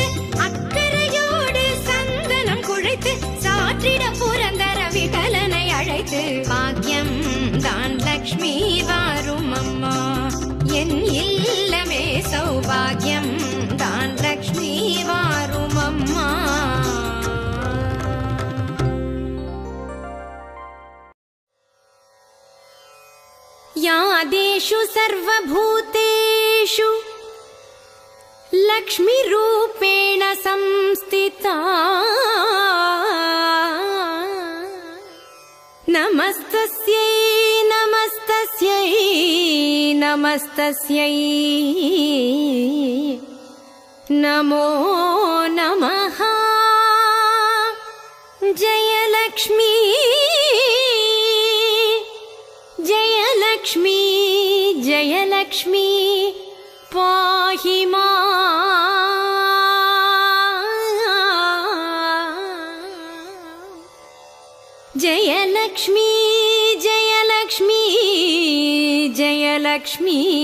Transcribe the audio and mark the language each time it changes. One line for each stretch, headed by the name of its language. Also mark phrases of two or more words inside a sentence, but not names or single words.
Tamil: அக்கறையோடு சந்தனம் குழைத்து சாற்றிட புரந்தர விகலனை அழைத்து. பாக்யம் தான் லக்ஷ்மி வாரும் அம்மா. என் இல்லமே சௌபாகியம் தான் லக்ஷ்மி வாரும் அம்மா.
Sanskrit: यादेषु सर्वभूतेषु लक्ष्मीरूपेण संस्थिता. नमस्तस्यै नमस्तस्यै नमस्तस्यै नमो नमः. जयलक्ष्मी जयलक्ष्मी जयलक्ष्मी पाहि मां जयलक्ष्मी जयलक्ष्मी जयलक्ष्मी